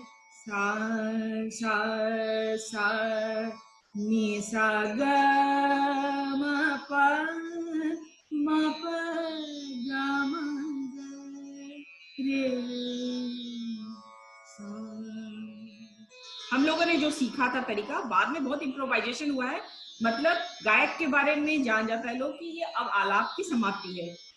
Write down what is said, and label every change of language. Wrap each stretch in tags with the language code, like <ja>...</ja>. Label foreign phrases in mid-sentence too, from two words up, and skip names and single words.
<hi>सा सा सा नी सा ग म प म प ग म ग रे सा। हम लोगों ने जो सीखा था तरीका, बाद में बहुत इम्प्रोवाइजेशन हुआ है, मतलब गायक के बारे में जान जाता है लोग कि ये अब आलाप की समाप्ति है।</hi>